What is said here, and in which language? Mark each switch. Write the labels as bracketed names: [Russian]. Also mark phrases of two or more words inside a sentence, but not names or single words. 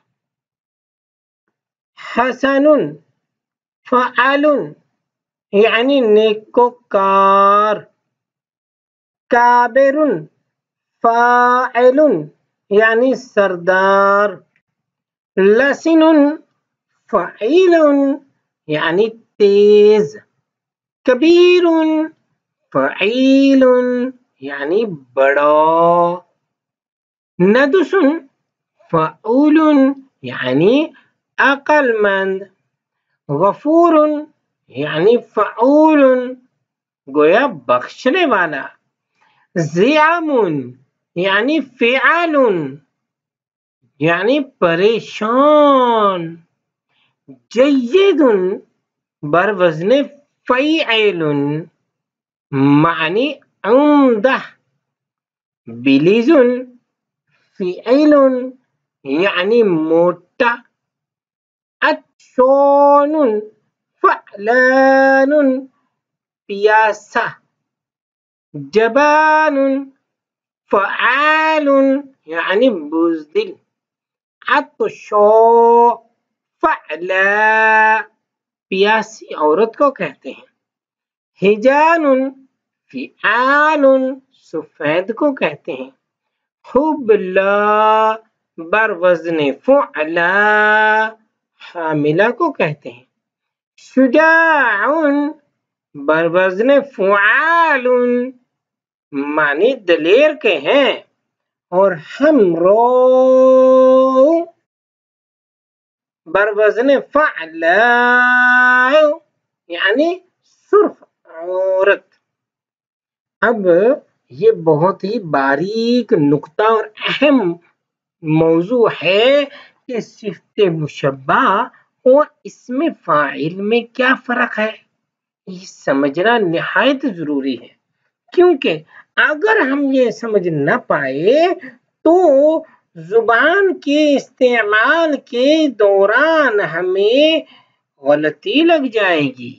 [Urdu] حسن، فعل یعنی نیکوکار۔ کابر، فاعل یعنی سردار۔ لسن، فعیل یعنی تیز۔ کبیر، فعیل یعنی بڑا۔ ندس، فعول یعنی عقل مند۔ غفور یعنی فعول گویا بخشنے والا۔ زعم یعنی فعال یعنی پریشان۔ جید بر وزن فعیل معنی عمدہ۔ بلیز، فعل یعنی موٹا۔ عطشان، فعلان پیاسا۔ جبان، فعال یعنی بزدل۔ عطشا، فعلا پیاسی عورت کو کہتے ہیں۔ ہجان، فعال سفید کو کہتے ہیں۔ حبلا بر وزن فعلا حاملہ کو کہتے ہیں۔ شجاع بر وزن فعال معنی دلیر کے ہیں۔ اور حمراء بر وزن فعلا یعنی سرخ عورت۔ اب یہ بہت ہی باریک نکتہ اور اہم موضوع ہے کہ صفت مشبہ اور اسم فاعل میں کیا فرق ہے، یہ سمجھنا نہایت ضروری ہے، کیونکہ اگر ہم یہ سمجھ نہ پائے تو زبان کے استعمال کے دوران ہمیں غلطی لگ جائے گی۔